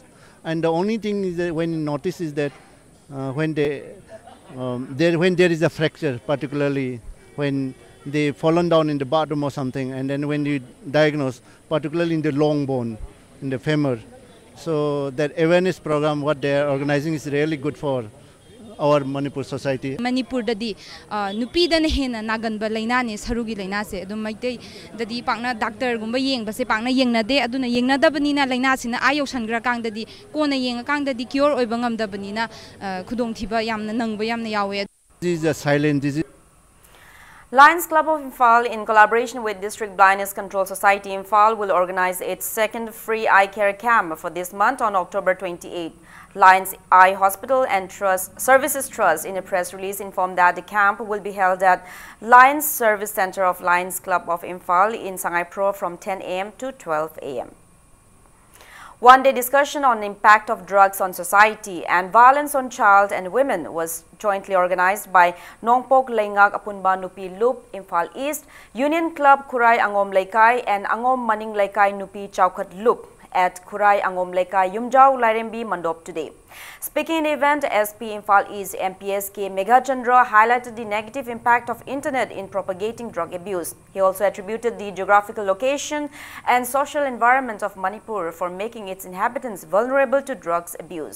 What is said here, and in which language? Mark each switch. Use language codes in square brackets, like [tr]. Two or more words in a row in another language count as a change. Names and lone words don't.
[en] And the only thing is that when you notice is that when there is a fracture, particularly when they fallen down in the bathroom or something, and then when you diagnose, particularly in the long bone, in the femur. So that awareness program, what they are organizing is really good for our Manipur society. [mni] Manipur dadi nupi dan hena nagan ba laina ni sarugi laina se adum maite dadi pangna doctor gumba yeng ba se pangna yeng na de aduna yeng na da bani na laina sina ayo sangra kang dadi kona yeng kang dadi cure oi bangam da bani na khudong thiba yamna nangba yamna yawe. [en] This is a silent disease. Lions Club of Imphal, in collaboration with District Blindness Control Society Imphal, will organize its second free eye care camp for this month on October 28. Lions Eye Hospital and Services Trust in a press release informed that the camp will be held at Lions Service Center of Lions Club of Imphal in Sangai Pro from 10 a.m. to 12 a.m. One-day discussion on the impact of drugs on society and violence on child and women was jointly organized by Nongpok Leingak Apunba Nupi Loop, Imphal East, Union Club Kurai Angom Laikai and Angom Maning Laikai Nupi Chaukat Loop at Kurai Angom Laikai Yumjau Lairembi Mandop today. Speaking in the event, SP Imphal East MPSK Meghachandra highlighted the negative impact of internet in propagating drug abuse. He also attributed the geographical location and social environment of Manipur for making its inhabitants vulnerable to drugs abuse.